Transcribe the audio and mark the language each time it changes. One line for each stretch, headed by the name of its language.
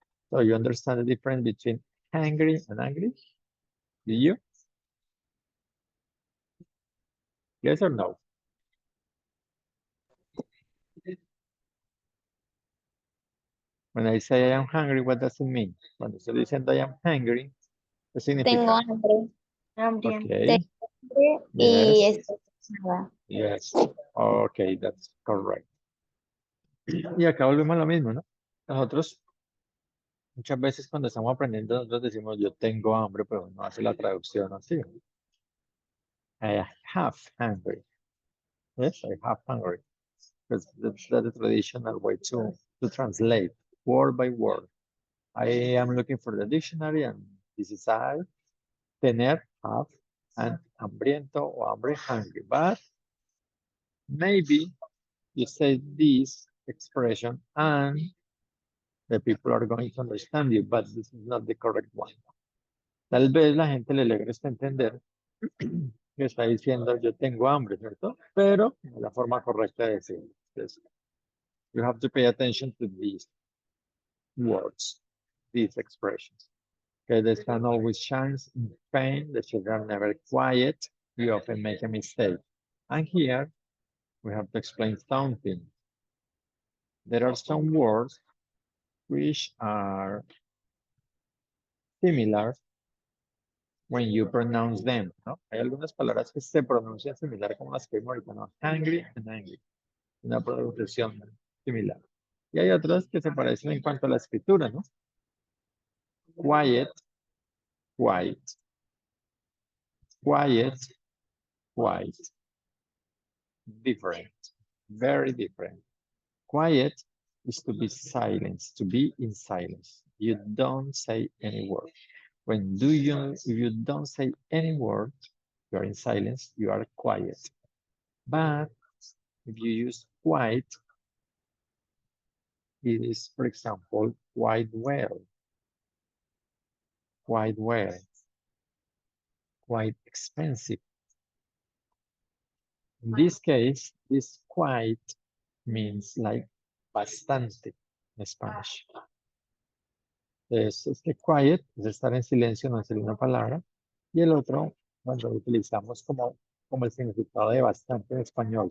English: So you understand the difference between angry and angry? Do you? Yes or no? When I say I am hungry, what does it mean?
Spanish: Cuando estoy diciendo
English: I am hungry,
Spanish: ¿qué significa? hambre. Hambre.
English: Okay.
Spanish: Y
English: Yes.
Spanish: estoy cansada.
English: Yes. Okay, that's correct.
Spanish: Y acá volvemos a lo mismo, ¿no? Nosotros muchas veces cuando estamos aprendiendo, nosotros decimos yo tengo hambre, pero no hace la traducción así.
English: I have hungry. Yes, I have hungry. Because that's the traditional way to translate word by word. I am looking for the dictionary and this is I. Tener, have, and hambriento or hambre, hungry. But maybe you say this expression and the people are going to understand you, but this is not the correct one.
Spanish: Tal vez la gente le logra entender que está diciendo yo tengo hambre, ¿cierto? Pero no es la forma correcta de decirlo. Entonces,
English: you have to pay attention to these words, these expressions. Okay, the sun always shines in Spain. The children are never quiet. We often make a mistake. And here we have to explain something. There are some words which are similar when you pronounce them, ¿no?
Spanish: Hay algunas palabras que se pronuncian similar como las que vimos ahorita, ¿no?
English: Hungry and angry.
Spanish: Una pronunciación similar. Y hay otras que se parecen en cuanto a la escritura, ¿no?
English: Quiet, quiet. Quiet, quiet. Different, very different. Quiet is to be silent, to be in silence. You don't say any word. If you don't say any word, you are in silence, you are quiet. But if you use quite, it is, for example, quite well, quite well, quite expensive. In this case, this quite means like bastante en Spanish.
Spanish: Este quiet es estar en silencio, no decir una palabra. Y el otro, cuando lo utilizamos como el significado de bastante en español.